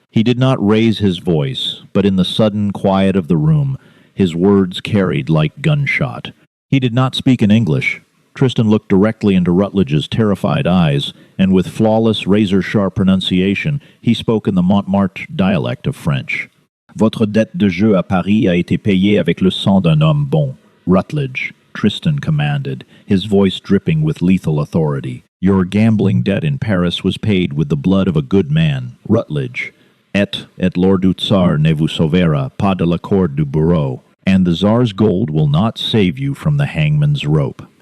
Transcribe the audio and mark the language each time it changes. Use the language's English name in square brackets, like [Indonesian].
[English] He did not raise his voice, but in the sudden quiet of the room, his words carried like gunshot. He did not speak in English. Tristan looked directly into Rutledge's terrified eyes, and with flawless, razor-sharp pronunciation, he spoke in the Montmartre dialect of French. [French] Votre dette de jeu à Paris a été payée avec le sang d'un homme bon. [English] Rutledge, Tristan commanded, his voice dripping with lethal authority. Your gambling debt in Paris was paid with the blood of a good man, Rutledge. [French] Et Lord du Tsar ne vous sauvera pas de la corde du bourreau, [English] and the Tsar's gold will not save you from the hangman's rope.